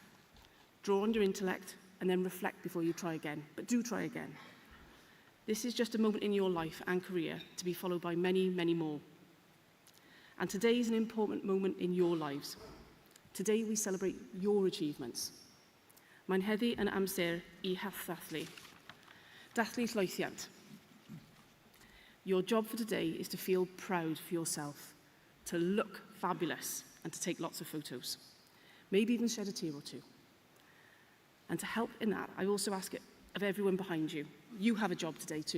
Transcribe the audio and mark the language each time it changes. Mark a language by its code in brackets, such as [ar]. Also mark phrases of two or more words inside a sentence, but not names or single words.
[en] Draw on your intellect and then reflect before you try again. But do try again. This is just a moment in your life and career to be followed by many, many more. And today is an important moment in your lives. Today we celebrate your achievements. [cy] Mae'n heddi yn amser I hathddathlu. Dathlu llwythiant. [en] Your job for today is to feel proud for yourself, to look fabulous and to take lots of photos. Maybe even shed a tear or two. And to help in that, I also ask it of everyone behind you. You have a job today too.